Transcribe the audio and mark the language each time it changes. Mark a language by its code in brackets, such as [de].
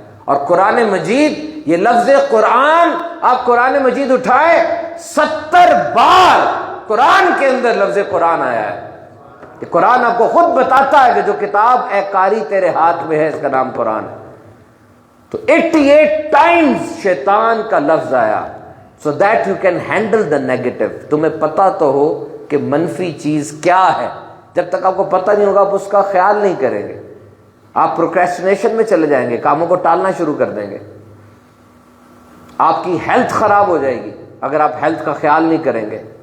[ur] اور قرآن مجید، یہ لفظ قرآن، آپ قرآن مجید اٹھائے 70 بار قرآن کے اندر لفظ قرآن آیا ہے. کہ قرآن آپ کو خود بتاتا ہے کہ جو کتاب اے قاری تیرے ہاتھ میں ہے اس کا نام قرآن ہے. تو 88 ٹائمز شیطان کا لفظ آیا. [en] so that you can handle the negative. [ur] تمہیں پتا تو ہو کہ منفی چیز کیا ہے. جب تک آپ کو پتہ نہیں ہوگا آپ اس کا خیال نہیں کریں گے. آپ پروکریسٹینیشن میں چلے جائیں گے، کاموں کو ٹالنا شروع کر دیں گے. آپ کی ہیلتھ خراب ہو جائے گی اگر آپ ہیلتھ کا خیال نہیں کریں گے.